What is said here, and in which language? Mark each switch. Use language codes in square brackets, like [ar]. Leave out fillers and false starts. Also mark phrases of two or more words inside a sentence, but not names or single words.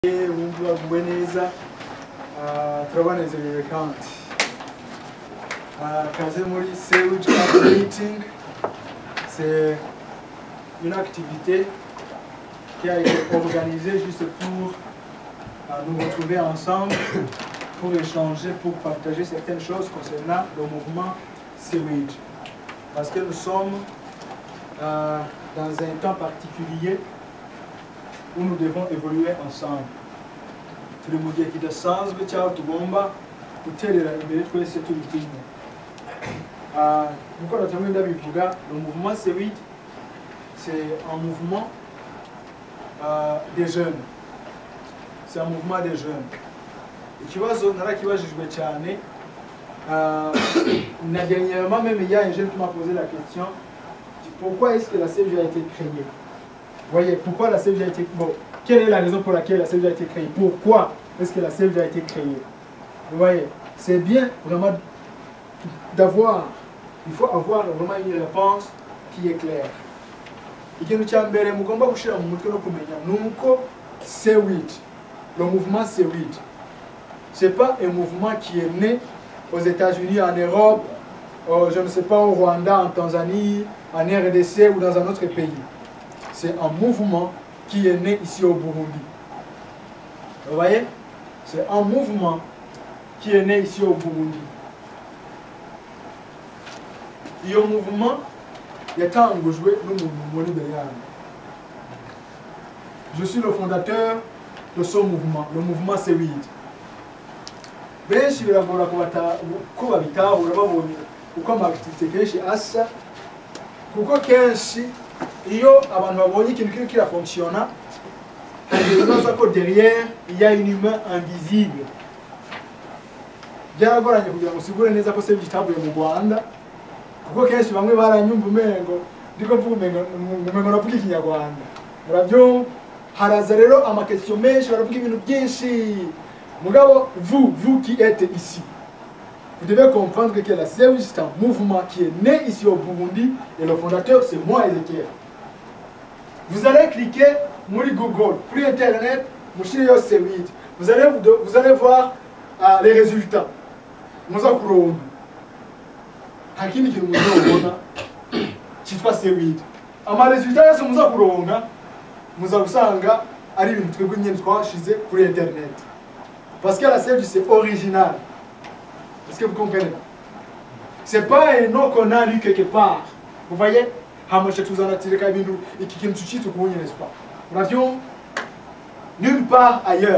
[rn] Wumva baguwe neza turabanezerewe kandi kaze muri Sewage Meeting. [fr] C'est une activité qui a été organisée juste pour nous retrouver ensemble, pour échanger, pour partager certaines choses concernant le mouvement Sewage. Parce que nous sommes dans un temps particulier où nous devons évoluer ensemble. [rn] Turi mu gihe kidasanzwe cyaho tugomba guterera imbere twese turi kimwe. Nkuko natamwe ndabivuga, [fr] le mouvement Sewage, c'est un mouvement des jeunes. C'est un mouvement des jeunes. [rn] Ikibazo narakibajijwe cyane, na [fr] dernièrement même il y a un jeune qui m'a posé la question, pourquoi est-ce que la Sewage a été créée? Vous voyez, pourquoi la Sewage a été créée? Bon, quelle est la raison pour laquelle la Sewage a été créée? Pourquoi est-ce que la Sewage a été créée? Vous voyez, c'est bien vraiment d'avoir, il faut avoir vraiment une réponse qui est claire. [rn] Ikintu cya mbere mugomba gushira mu mutwe no kumenya nuko Sewage, [fr] le mouvement Sewage, c'est pas un mouvement qui est né aux États-Unis, en Europe, je ne sais pas, au Rwanda, en Tanzanie, en RDC ou dans un autre pays. C'est un mouvement qui est né ici au Burundi. Vous voyez? C'est un mouvement qui est né ici au Burundi. Et au mouvement, il y a tant de jouer je suis le fondateur de ce mouvement, le mouvement Sewage. [rn] Benshi biragora ko babitahura babonye uko amakitivite kenshi asa, kuko kenshi iyo abantu babonye ikintu kiri kirafonctionna, bibaza ko [fr] derrière il y a une humain invisible. [rn] Byaragoranye kugira ngo sigure neza ko Sewage itavuye mu Rwanda, kuko kenshi bamwe baranyumva umengo ndiko mvuga umengo navuga ikinyarwanda. Murabyumva, haraza rero amakestion menshi, baravuga ibintu byinshi. Mugabo, [fr] vous qui êtes ici, vous devez comprendre que la Sewage, c'est un mouvement qui est né ici au Burundi et le fondateur, c'est moi, Ezekiel. Vous allez cliquer sur Google, sur Internet, vous allez voir les résultats. Nous avons [rn] hakini kintu muzobona cyitwa Sewage. Ama résultats yose muzakuronga muzabusanga ari ibintu twebwe nyene twashize kuri Internet. [fr] Parce que la Sewage, c'est original. Est-ce que vous comprenez? C'est pas un nom qu'on a lu quelque part. Vous voyez? N'est-ce pas? Nous n'avions nulle part ailleurs.